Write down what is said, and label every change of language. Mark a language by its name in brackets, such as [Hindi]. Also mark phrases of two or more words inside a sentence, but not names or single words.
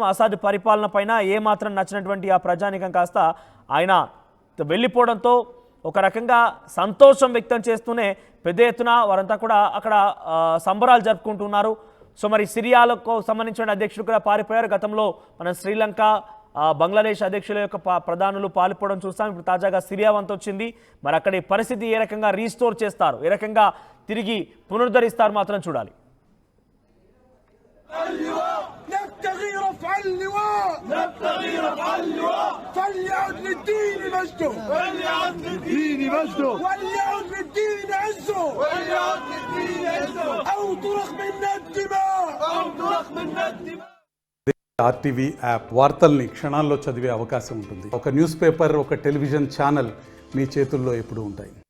[Telugu] అసాద్ పరిపాలన పైన ఏమాత్రం నచ్చినటువంటి ఆ ప్రజానికం కాస్త ఆయన వెళ్ళిపోవడంతో ఒక రకంగా సంతోషం వ్యక్తం చేస్తూనే పెద్ద ఎత్తున వారంతా కూడా అక్కడ సంబరాలు జరుపుకుంటున్నారు. సో మరి సిరియాలకు సంబంధించిన అధ్యక్షుడు కూడా పారిపోయారు. గతంలో మనం శ్రీలంక, బంగ్లాదేశ్ అధ్యక్షుల యొక్క ప్రధానులు పాల్పోవడం చూస్తాం. ఇప్పుడు తాజాగా సిరియా వంతు వచ్చింది. మరి అక్కడి పరిస్థితి ఏ రకంగా రీస్టోర్ చేస్తారు, ఏ రకంగా తిరిగి పునరుద్ధరిస్తారు మాత్రం చూడాలి. [Arabic] نبتغي رفع اللواء نبتغي رفع اللواء فليعد للدين مجده وليعد للدين مجده وليعد للدين عزه وليعد للدين عزه أو ترخ منا الدماء أو ترخ منا الدماء. [Telugu] ఆర్టీవీ యాప్ వార్తల్ని క్షణాల్లో చదివే అవకాశం ఉంటుంది. ఒక [English] news paper, [Telugu] ఒక [English] television channel [Telugu] మీ చేతుల్లో ఎప్పుడూ ఉంటాయి.